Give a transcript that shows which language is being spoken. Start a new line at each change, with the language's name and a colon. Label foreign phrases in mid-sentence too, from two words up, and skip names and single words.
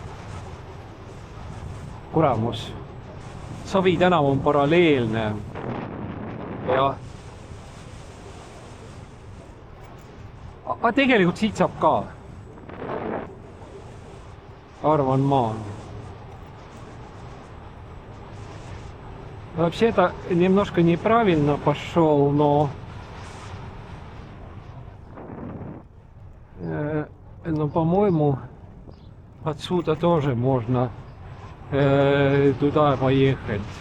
Estonian: Kuramus. Savi tänav on paralleelne. Jah. Aga tegelikult siit saab ka. Arvan ma.
Russian: Вообще-то немножко неправильно пошел, но по-моему, отсюда тоже можно туда поехать.